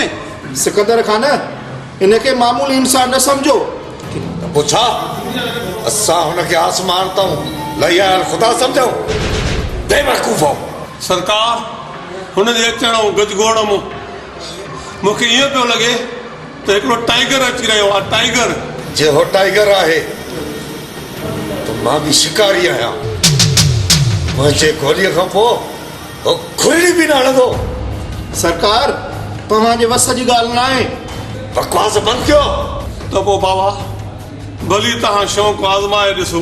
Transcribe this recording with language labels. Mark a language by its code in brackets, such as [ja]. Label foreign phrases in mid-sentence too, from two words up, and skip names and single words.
[sd] सिकंदर खान इनखे मामूली इंसान न सम्झो। पोइ छा असां हुनखे आसमान तां लही आयल ख़ुदा सम्झूं? बेवकूफ़ सरकार हुनजे अचण ऐं गजगोड़ में मूंखे ईअं पियो लॻे त हिकिड़ो टाइगर अची रहियो आहे। टाइगर जे हो टाइगर आहे तो मां भी शिकारी आहियां। मुंहिंजे गोलीअ खां पोइ हो खुली बि न हणंदो। सरकार तव्हांजे वस जी ॻाल्हि न आहे। बकवास बंदि कयो। त पोइ बाबा भली तव्हां शौक़ु आज़माए ॾिसो।